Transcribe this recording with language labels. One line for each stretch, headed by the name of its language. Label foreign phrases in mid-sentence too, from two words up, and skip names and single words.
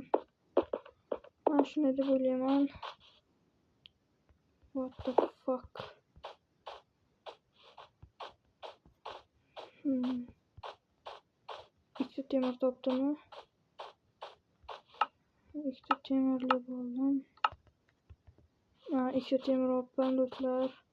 Uzbek: Men shuni deb o'ylayman.
English: What the fuck?
Uzbek: Ikkita temir topdimmi? Ikkita temirli bo'ldim. Ikkita temir olibman do'stlar.